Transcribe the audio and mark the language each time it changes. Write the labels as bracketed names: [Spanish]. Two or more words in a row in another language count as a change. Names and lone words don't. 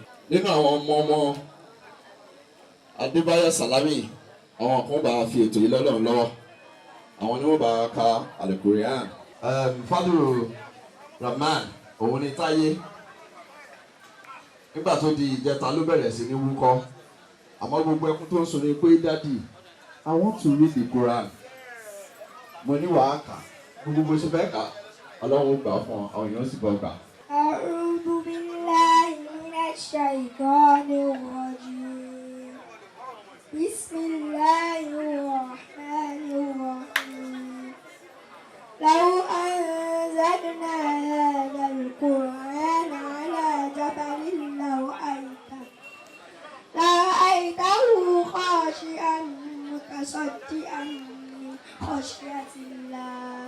[Yoruba] Nínú àwọn ọmọ Adebayo salami, àwọn kan bá fi ètò yìí lọ́lọ́run lọ́wọ́. Àwọn ni wọ́n bá ka Al-Qur'an. Fádùrù Rahman, òun ni Táyé. Nígbà tó di ìjẹta ló bẹ̀rẹ̀ sí ní wúkọ́. Àmọ́ gbogbo ẹkún tó ń sun ni pé [English] Daddy, I want to read the Quran. [Yoruba] Mo ní wàá kà, gbogbo bó ṣe fẹ́ kà, Ọlọ́run gbà fún ọ, àwọn èèyàn sì bọ́ gbà. [Arabic] أعوذ بالله من الشيطان الرجيم. بسم الله الرحمن الرحيم. لو أنزلنا هذا القرآن على جبل لرأيته خاشعا متصدعا من خشية الله.